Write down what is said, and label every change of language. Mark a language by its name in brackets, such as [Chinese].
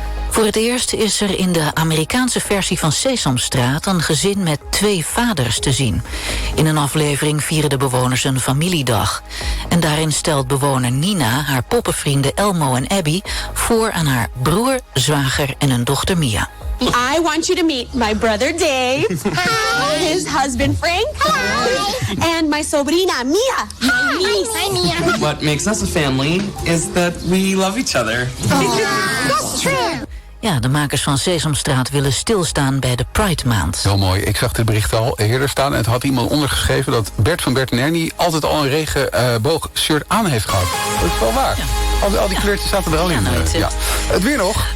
[Dutch] Voor het eerst is er in de Amerikaanse versie van Sesamstraat een gezin met 2 vaders te zien. In een aflevering vieren de bewoners een familiedag. En daarin stelt bewoner Nina haar poppenvrienden Elmo en Abby voor aan haar broer, zwager en hun dochter Mia. [English] I want you to meet my brother Dave, his husband Frank, and my sobrina Mia, my niece. Hi, Mia. What makes us a family is that we love each other. That's true. [Dutch] Ja, de makers van Sesamstraat willen stilstaan bij de Pride Maand. Heel mooi. Ik zag dit bericht al eerder staan. En het had iemand ondergeschreven dat Bert van Bert en Ernie altijd al een regenboog-shirt aan heeft gehad. Dat is wel waar. Ja. Al die kleurtjes zaten er al in. Ja. Het weer nog.